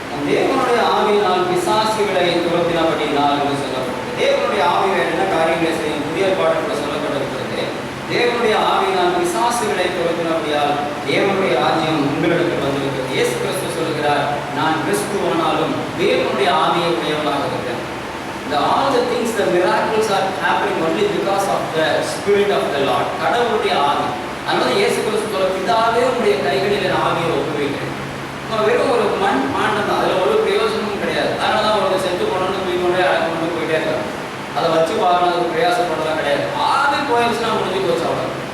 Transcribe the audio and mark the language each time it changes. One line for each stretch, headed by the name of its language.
Tamil: தேவனுடைய ஆவியினால் பிசாசுகளை துரத்தினபடியினால் என்று சொல்லப்பட்டது. தேவனுடைய ஆவிகள் என்ன காரியங்களை செய்யும்? புதிய பாடத்தில் சொல்லப்பட்டிருக்கிறது. தேவனுடைய ஆவியினால் பிசாசுகளை துரத்தினபடியால் தேவனுடைய ராஜ்யம் உங்களிடத்தில் வந்திருக்கிறது. இயேசு கிறிஸ்து சொல்கிறார், நான் கிறிஸ்துவானாலும் தேவனுடைய ஆவியை உடையவனாக இருக்கிறேன்.
English: All the things, the miracles are happening only because of the Spirit of the Lord.
Tamil: கடவுளுடைய ஆவி. அதனால இயேசு கிறிஸ்து சொல்ல, பிதாவே உடைய கைகளில் என் ஆவியை ஒப்புவிக்கிறேன். வெறும் ஒரு மண் மாண்டம் தான், அதில் ஒரு பிரயோஜனமும் கிடையாது. அதனால தான் அவங்க செத்து போனோன்னு தூக்கிக்கொண்டே அழைக்கொண்டு போயிட்டே இருக்காங்க. அதை வச்சு பார்க்கணும், அதுக்கு பிரயாசப்படலாம் கிடையாது. ஆவி போயிடுச்சுன்னா முடிஞ்சு போச்சு அவ்வளோ.